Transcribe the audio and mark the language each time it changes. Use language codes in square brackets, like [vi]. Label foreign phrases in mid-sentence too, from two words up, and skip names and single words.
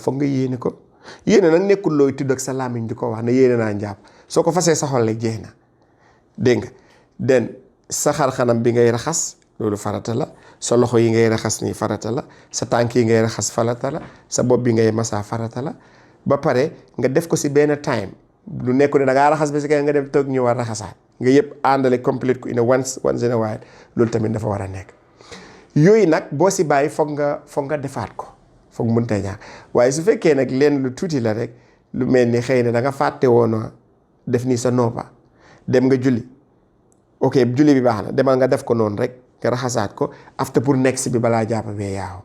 [wo] foog nga yéene ko yéene nag nekkul looy tudd ak sa làmmiñ di ko wax ne yéene naa njàpp soo ko fasee sa xol la jeex na dégg nga den sa xar-xanam bi ngay raxas loolu farata la sa loxo yi ngay raxas nii farata la sa tànk yi ngay raxas farata la sa bopp bi ngay masaa farata la ba pare nga def ko si benn time lu nekku ne da ngaa raxas ba si kay nga dem toog ñu war raxasaat nga yëpp àndale complete ko [en] once in a while [wo] loolu tamit dafa war a nekk yooyu nag boo si bàyyi foog nga defaat ko foog mënta ñaar waaye su fekkee nag leen lu tuuti la rek lu mel ni xëy na da nga fàtte woon def nii sa noppa dem nga julli ok julli bi baax na demal nga def ko noonu rek nga raxasaat ko after pour next bi balaa jàpp bee yaaw